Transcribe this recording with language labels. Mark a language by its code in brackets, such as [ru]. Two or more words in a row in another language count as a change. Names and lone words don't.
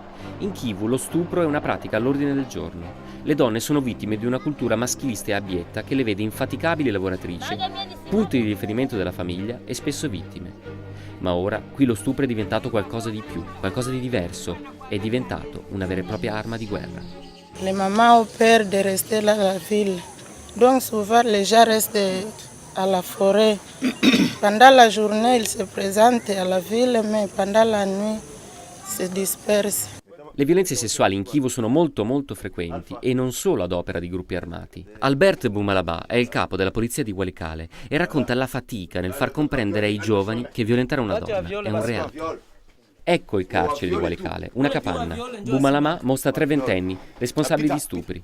[it] In Kivu lo stupro è una pratica all'ordine del giorno. Le donne sono vittime di una cultura maschilista e abietta che le vede infaticabili lavoratrici, punti di riferimento della famiglia e spesso vittime. Ma ora qui lo stupro è diventato qualcosa di più, qualcosa di diverso, è diventato una vera e propria arma di guerra. [fr] Les mamans ont peur de rester là à la ville. Donc souvent les gens restent à la forêt. Pendant la journée ils se présentent à la ville, mais pendant la nuit se dispersent. [it] Le violenze sessuali in Kivu sono molto frequenti e non solo ad opera di gruppi armati. Albert Bumalaba è il capo della polizia di Walikale e racconta la fatica nel far comprendere ai giovani che violentare una donna è un reato. Ecco il carcere di Walikale, una capanna. Bumalama mostra 3 ventenni, responsabili di stupri.